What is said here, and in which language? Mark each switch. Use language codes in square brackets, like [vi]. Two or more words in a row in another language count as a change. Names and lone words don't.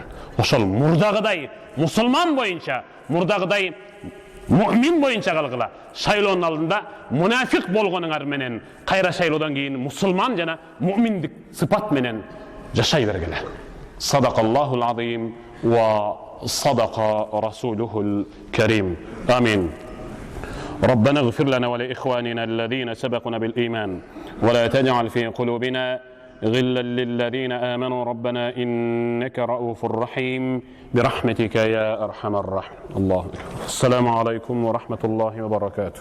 [ky] Ошол мурдагыдай мусулман бойунча, мурдагыдай мүмин бойунча калгыла. Шайлоонун алдында мунафык болгонуңар менен кайра шайлоодон кийин мусулман жана мүминдик сыпат менен жашай бергиле. [ar] صدق الله العظيم وصدق رسوله الكريم. Amin. ربنا اغفر لنا ولإخواننا الذين سبقونا بالإيمان ولا تجعل في قلوبنا غلا للذين آمنوا ربنا إنك رؤوف رحيم برحمتك يا أرحم الراحمين. الله أكبر. السلام عليكم ورحمة الله وبركاته.